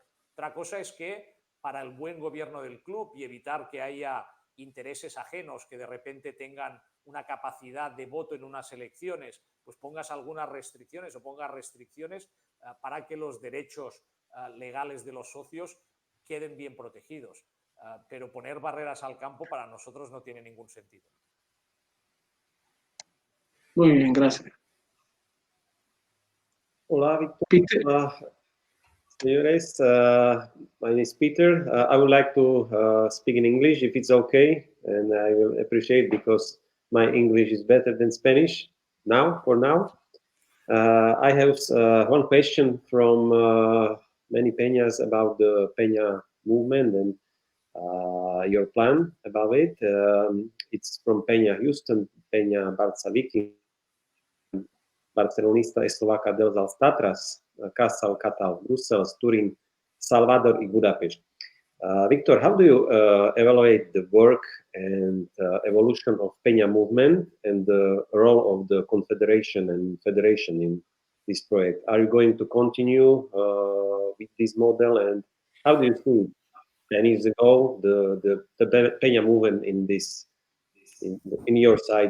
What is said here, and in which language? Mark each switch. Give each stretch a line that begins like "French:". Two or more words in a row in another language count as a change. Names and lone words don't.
Spanish: Otra cosa es que para el buen gobierno del club y evitar que haya intereses ajenos que de repente tengan una capacidad de voto en unas elecciones, pues pongas algunas restricciones o pongas restricciones para que los derechos legales de los socios queden bien protegidos. Pero poner barreras al campo para nosotros no tiene ningún sentido. Muy bien, gracias. Hola, Víctor. Peter. Señores,
English: my name is Peter. I would like to speak in English if it's okay, and I will appreciate because my English is better than Spanish for now. I have one question from many Peñas about the Peña movement and your plan about it. It's from Peña Houston, Peña Barça Viking, Barcelonista Eslovaca dels Tatras, Kassel, Katal, Brussels, Turin, Salvador, and Budapest. Victor, how do you evaluate the work and evolution of Peña movement and the role of the Confederation and Federation in this project? Are you going to continue with this model, and how do you see 10 years ago the Peña movement in this in your side?